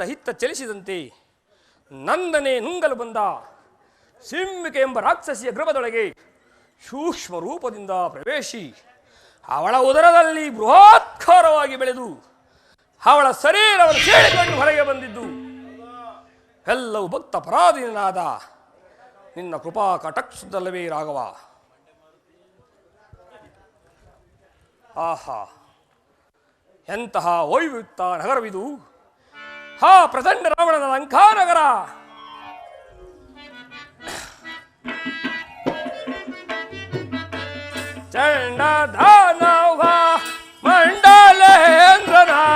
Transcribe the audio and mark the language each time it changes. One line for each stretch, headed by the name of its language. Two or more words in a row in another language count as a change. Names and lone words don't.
Kannada: ಹಿತ್ತ ಚಲಿಸಿದಂತೆ ನನ್ನನ್ನೇ ನುಂಗಲು ಬಂದ ಸಿಂಹಿಕೆ ಎಂಬ ರಾಕ್ಷಸಿಯ ಗೃಹದೊಳಗೆ ಸೂಕ್ಷ್ಮ ರೂಪದಿಂದ ಪ್ರವೇಶಿ ಅವಳ ಉದರದಲ್ಲಿ ಬೃಹತ್ಕಾರವಾಗಿ ಬೆಳೆದು ಅವಳ ಶರೀರವನ್ನು ಸೇರಿಕೊಂಡು ಹೊರಗೆ ಬಂದಿದ್ದು ಎಲ್ಲವೂ ಭಕ್ತ ಪರಾಧೀನಾದ ನಿನ್ನ ಕೃಪಾ ಕಟಾಕ್ಷದಲ್ಲವೇ ರಾಘವ. ಆಹಾ, ಎಂತಹ ವೈವಿಯುಕ್ತ ನಗರವಿದು! ಹಾ ಪ್ರಚಂಡ ರಾವಣನ ಲಂಕಾನಗರ! ಚಂಡ ದಾನವ ಮಂಡಲೇಂದ್ರನ